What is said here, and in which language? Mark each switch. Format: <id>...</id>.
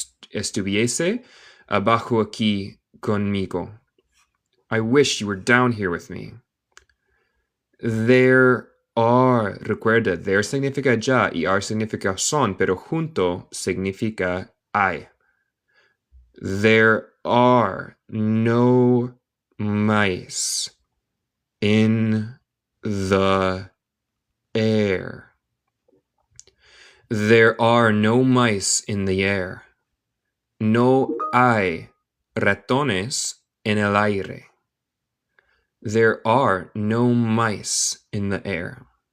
<es>estuviese abajo aquí conmigo.</es> <en>I wish you were down here with me. There are,</en> <es>recuerda, there significa ya y are significa son, pero junto significa hay.</es> <en>There are no mice in the air. There are no mice in the air.</en> <es>No hay ratones en el aire.</es> <en>There are no mice in the air.</en>